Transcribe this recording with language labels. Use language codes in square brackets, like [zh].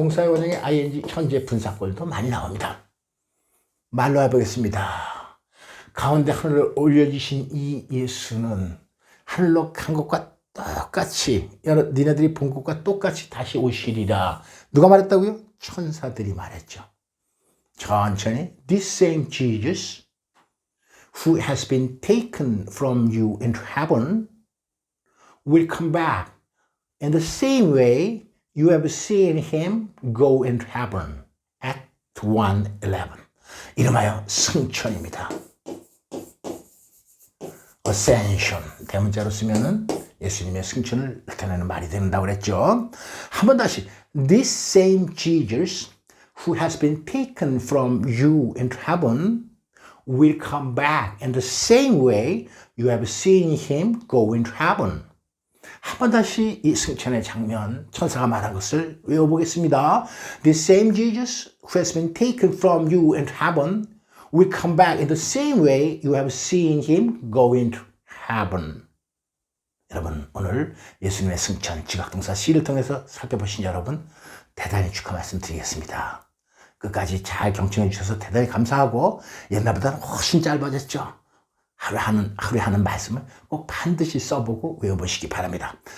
[ko] 동사의 원형에 ing, 현재 분사꼴도 많이 나옵니다. 말로 해보겠습니다. 가운데 하늘을 올려주신 이 예수는 하늘로 간 것과 똑같이, 니네들이 본 것과 똑같이 다시 오시리라. 누가 말했다고요? 천사들이 말했죠. 천천히. [en] This same Jesus who has been taken from you into heaven will come back in the same way you have seen him go into heaven. [ko] Act 1:11. 이름하여 승천입니다. [en] Ascension. [ko] 대문자로 쓰면은 예수님의 승천을 나타내는 말이 된다고 그랬죠. 한번 다시. [en] This same Jesus who has been taken from you into heaven will come back in the same way you have seen him go into heaven. [ko] 한번 다시 이 승천의 장면, 천사가 말한 것을 외워보겠습니다. [en] The same Jesus who has been taken from you into heaven will come back in the same way you have seen him go into heaven. [ko] 여러분, 오늘 예수님의 승천, 지각동사 C를 통해서 살펴보신 여러분, 대단히 축하 말씀드리겠습니다. 끝까지 잘 경청해 주셔서 대단히 감사하고, 옛날보다는 훨씬 짧아졌죠. 하루에 하는 말씀을 꼭 반드시 써보고 외워보시기 바랍니다.